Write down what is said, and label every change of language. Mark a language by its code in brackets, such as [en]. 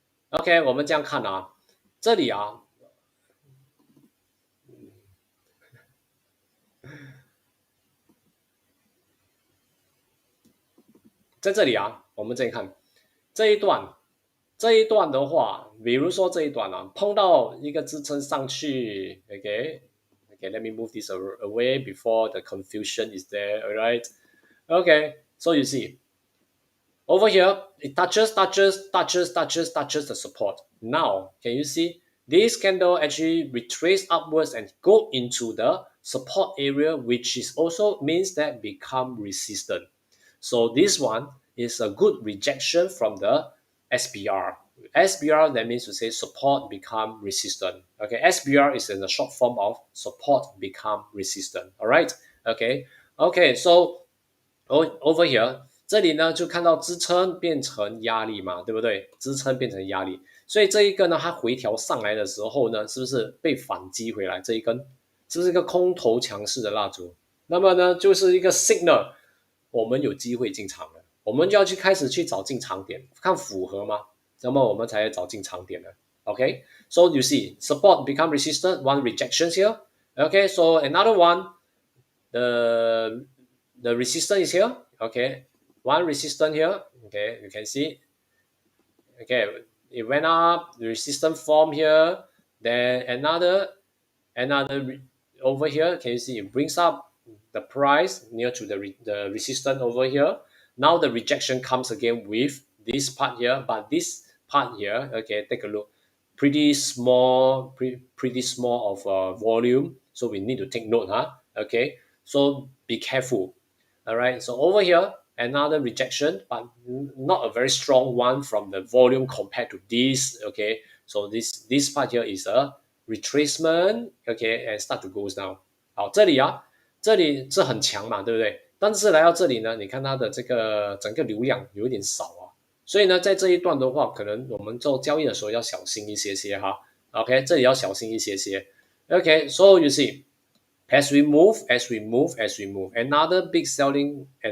[zh] OK，我们这样看啊，这里啊，在这里啊，我们这里看这一段，这一段的话，比如说这一段啊，碰到一个支撑上去 ，OK， [en] let me move this away before the confusion is there, alright? Okay, so you see, over here, it touches the support. Now, can you see this candle actually retrace upwards and go into the support area, which is also means that become resistant. So this one is a good rejection from the SBR. SBR, that means to say support become resistant. Okay, SBR is in the short form of support become resistant. All right. Okay. So over here, [zh] 这里呢就看到支撑变成压力嘛，对不对？支撑变成压力，所以这一根呢，它回调上来的时候呢，是不是被反击回来？这一根是不是一个空头强势的蜡烛？那么呢，就是一个 signal，我们有机会进场了，我们就要开始去找进场点，看符合吗？那么我们才找进场点了。 [en] Okay, so you see, support become resistant, one rejection here. Okay, so another one, the resistance is here. Okay, one resistance here. Okay, you can see. Okay, it went up, the resistance form here. Then another over here. Can you see it brings up the price near to the resistance over here. Now the rejection comes again with this part here, but this part here, okay, take a look, pretty small, pretty small of volume, so we need to take note, okay, so be careful. All right, so over here another rejection, but not a very strong one from the volume compared to this. Okay, so this part here is a retracement. Okay, and start to goes down. [zh] 好，这里啊，这里是很强嘛，对不对？但是来到这里呢，你看它的这个整个流量有点少啊，所以呢，在这一段的话，可能我们做交易的时候要小心一些些哈。 OK，这里要小心一些些。 [en] OK，so you see. As we move, another big selling.